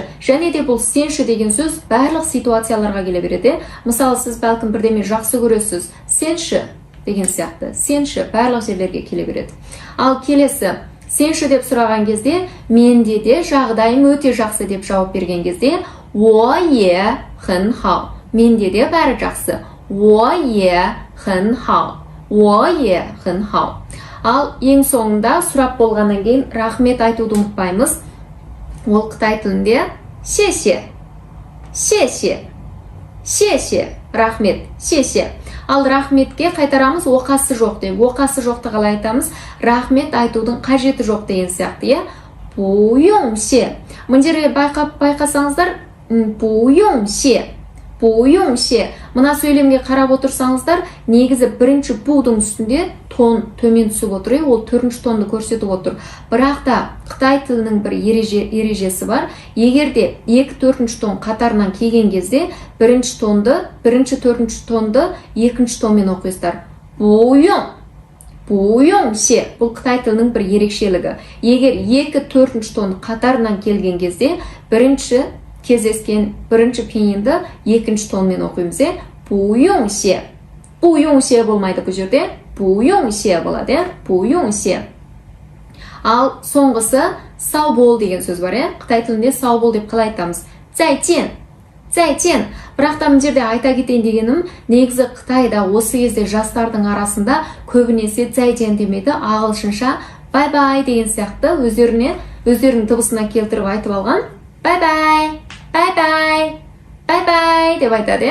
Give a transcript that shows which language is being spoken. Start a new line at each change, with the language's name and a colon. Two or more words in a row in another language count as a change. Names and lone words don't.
Kazakh: Және де бұл сенші деген сөз барлық ситуацияларға келе береді. Мысалы, сіз бәлкім бірдеме жақсы көресіз. Сенші деген сияқты. Сенші барлық жерлерге келе береді. Ал келесі, сенші деп сұраған кезде, менде де жағдайым өте жақсы деп жауап берген кезде,
Chinese: 我也很好.
Kazakh: Менде де бәрі жақсы.
Chinese: 我也很好. 我也很好.
Kazakh: Ал ең соңында сұрап болғаннан кейін рахмет айтуды ұмытпаймыз. Ол Қытай тілінде
Chinese: 谢谢. 谢谢. 谢谢. Рахмет. 谢谢.
Kazakh: Ал рахметке қайтарамыз оқасы жоқ деп. Оқасы жоқты қалай айтамыз? Рахмет айтудың қажеті жоқ деген сияқты.
Chinese: 不用谢.
Kazakh: Мына жерге байқасаңыздар,
Chinese: 不用谢. 不用谢.
Kazakh: Мына сөйлемге қарап отырсаңыздар, негізі бірінші будың үстінде тон төмен түсіп отыр, ол төртінші тонды көрсетіп отыр. Бірақ та Қытай тілінің бір ережесі бар. Егерде 2-4 тон қатарынан келген кезде, бірінші төртінші тонды екінші тонмен оқисыздар.
Chinese: 不用. 不用谢.
Kazakh: Бұл Қытай тілінің бір ерекшелігі. Егер 2-4 тон қатарынан келген кезде, кездескен бірінші пиенді екінші тонмен оқимыз.
Chinese: 不用谢. 不用谢
Kazakh: болмайды бұл жерде.
Chinese: 不用谢болады. 不用谢.
Kazakh: Ал соңғысы сау бол деген сөз бар. Қытай тілінде сау бол деп қалай айтамыз?
Chinese: 再见. 再见.
Kazakh: Бірақ та мына жерде айта кетейін дегенім, негізі Қытайда осы кезде жастардың арасында көбінесе 再见 демейді, ағылшынша
English: bye bye
Kazakh: деген сияқты өздерінің дыбысына келтіріп айтып алған.
English: Bye bye. Bye bye. Bye bye
Kazakh: деп айтады.